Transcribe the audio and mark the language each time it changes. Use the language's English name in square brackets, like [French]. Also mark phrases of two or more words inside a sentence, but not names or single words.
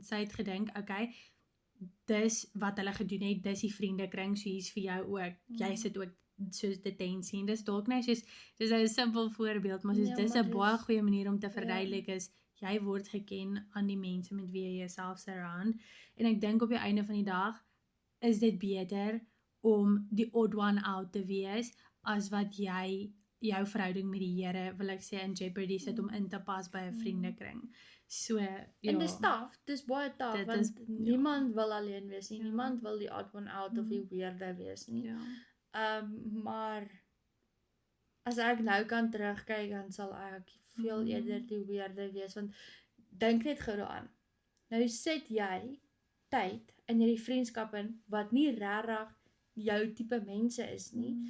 [Afrikaans] Sy het gedink, okay, dis wat hulle gedoen het, dis die vriendekring, so hier's vir jou ook, jy sit ook soos detensie, en dis dalk nou soos, dis 'n simpel voorbeeld, maar soos, Ja, dis maar 'n baie dis- goeie manier om te verduidelik is, jy word geken aan die mense met wie jy jouself surround, en ek dink op die einde van die dag, is dit beter om die [English] odd one out [Afrikaans] te wees, as wat jy jou verhouding met die Here, wil ek sê, [English] in jeopardy [Afrikaans] sit om in te pas by 'n vriendekring. So, ja. En dis taaf, dis baie taaf, Dit want is- niemand wil alleen wees nie, Ja. niemand wil die [English] odd one out [Afrikaans] of die weirdo wees nie. Ja. Maar as ek nou kan terugkyk, dan sal ek veel eerder die weirdo wees, want dink net gou daaraan. Nou sit jy tyd in hierdie vriendskap in wat nie regtig jou tipe mense is nie.